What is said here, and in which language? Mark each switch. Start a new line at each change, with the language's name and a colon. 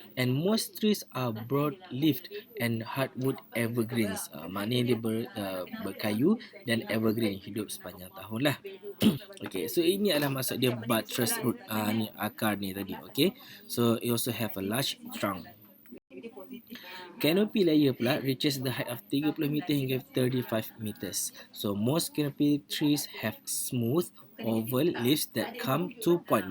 English: And most trees are broad-leaved and hardwood evergreens.
Malay: Maknanya dia berkayu dan evergreen, hidup sepanjang tahun lah. Okay, so ini adalah maksud dia buttress root. Ni akar ni tadi.
English: Okay, so it also have a large trunk. Canopy layer pula reaches the height of 30 meter hingga 35 meters. So most canopy trees have smooth oval leaves that come to point.